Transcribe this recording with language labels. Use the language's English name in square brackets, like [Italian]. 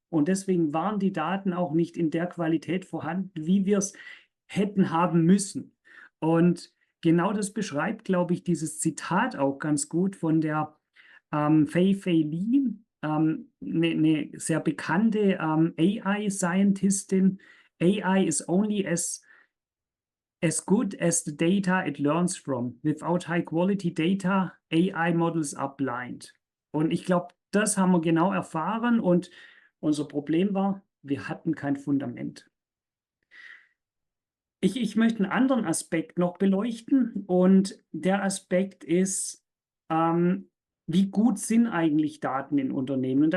[German] Und deswegen waren die Daten auch nicht in der Qualität vorhanden, wie wir es hätten haben müssen. Und genau das beschreibt, glaube ich, dieses Zitat auch ganz gut von der Fei Li, eine sehr bekannte AI-Scientistin. [English] AI is only as good as the data it learns from. Without high quality data, AI models are blind. [German] Und ich glaube, das haben wir genau erfahren und unser Problem war, wir hatten kein Fundament. Ich möchte einen anderen Aspekt noch beleuchten und der Aspekt ist, wie gut sind eigentlich Daten in Unternehmen?